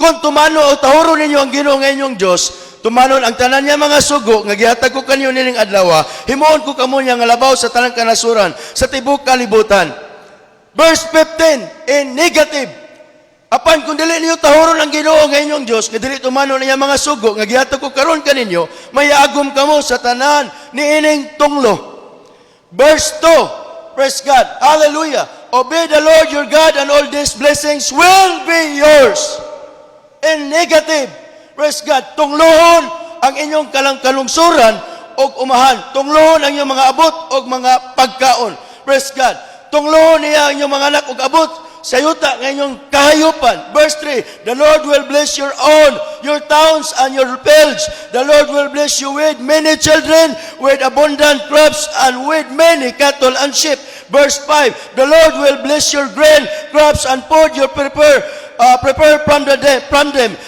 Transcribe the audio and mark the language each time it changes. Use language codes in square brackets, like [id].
[ceb] Kung tumano o tahuro ninyo ang Ginoo nga inyong Dios, tumanon ang tanan niya mga sugo nga gihatag ko kanyo nining adlaw, himuon ko kamo niya nga labaw sa tanang kanasuran sa tibuok kalibutan. [en] Verse 15, in negative. [ceb] Apan kung dili niyo tahuron ang Ginoo nga inyong Dios, nga dili tumano niya mga sugo, nga gihatag ko karon kaninyo, mayaagom kamo sa tanan niining tunglo. [en] Verse 2, praise God, hallelujah. Obey the Lord your God and all these blessings will be yours. In negative, praise God, [ceb] tunglohon ang inyong kalungsuran o umahan. Tunglohon ang inyong mga abot o mga pagkaon. [en] Praise God. [ceb] Tunglohon niya ang inyong mga anak ug abot sa yuta ng inyong kahayupan. [en] Verse 3, the Lord will bless your own, your towns and your fields. The Lord will bless you with many children, with abundant crops, and with many cattle and sheep. Verse 5, the Lord will bless your grain, crops, and food you prepare from them.